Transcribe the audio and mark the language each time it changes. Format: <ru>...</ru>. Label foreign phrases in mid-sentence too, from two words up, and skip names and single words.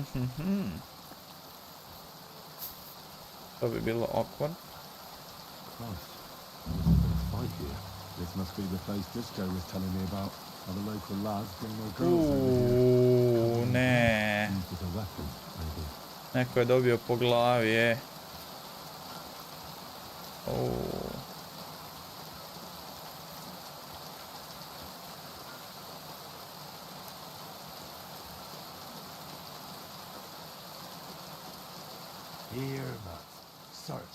<hr>To bi bilo awkward.</hr> <en>This must be the place Disco was telling me about. How the local lads bring their girls over here.</en> <hr>Ne.</hr> <en>Used as a weapon, maybe.</en> <hr>Neko je dobio po glavi, je.</hr> <en>Here, but search.</en>